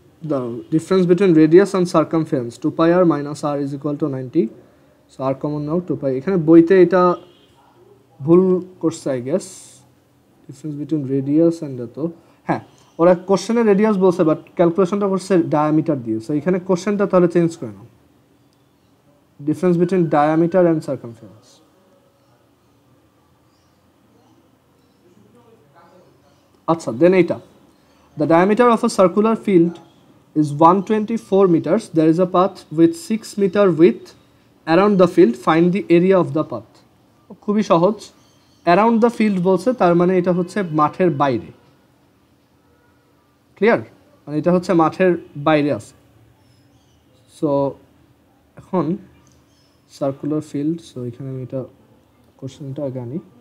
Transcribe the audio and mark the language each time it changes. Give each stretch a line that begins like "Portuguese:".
English: the difference between radius and circumference 2 pi r minus r is equal to 90. So r common now 2 pi.
Bangla: এখানে বইতে এটা ভুল করছে I guess,
English: difference between radius and
Bangla: এত, হ্যাঁ ওরা কোশ্চেনে রেডিয়াস বলছে বাট ক্যালকুলেশনটা করছে ডায়ামিটার দিয়ে। সো এখানে কোশ্চেনটা তাহলে চেঞ্জ করে নাও,
English: Difference between diameter and circumference.
Bangla: আচ্ছা দেন এইটা,
English: the diameter of a circular field is 124 meters. There is a path with 6 meter width around the field. Find the area of the path.
Bangla: খুবই সহজ,
English: around the field
Bangla: বলছে তার মানে এটা হচ্ছে মাঠের বাইরে, ক্লিয়ার, মানে এটা হচ্ছে মাঠের বাইরে আছে। সো এখন সার্কুলার ফিল্ড, সো এখানে আমি এটা কোশ্চেনটা আগে আনি।